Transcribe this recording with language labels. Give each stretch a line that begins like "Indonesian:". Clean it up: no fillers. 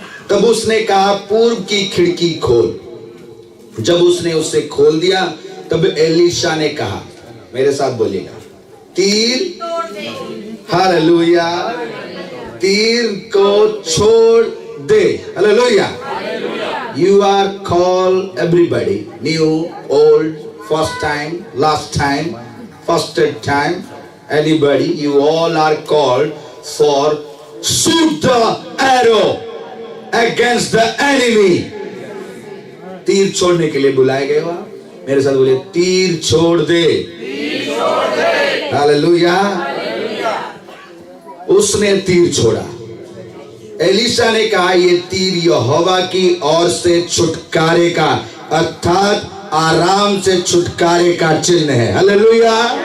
Hindi: तब उसने कहा, पूर्व की खिड़की खोल। जब उसने उसे खोल दिया तब एलीशा ने कहा, मेरे साथ बोलिएगा, तीर, हालेलुया, तीर को छोड़ दे। Hallelujah.
English: You are called, everybody, new, old, first time, last time, first time, anybody, you all are called for shoot the arrow against the enemy.
Hindi: तीर छोड़ने के लिए बुलाए गए हो आप। मेरे साथ बोलिए, तीर छोड़ दे। हालेलुया। उसने तीर छोड़ा। एलीशा ने कहा, ये तीर यहोवा की ओर से छुटकारे का, अर्थात आराम से छुटकारे का चिन्ह है। हालेलुया।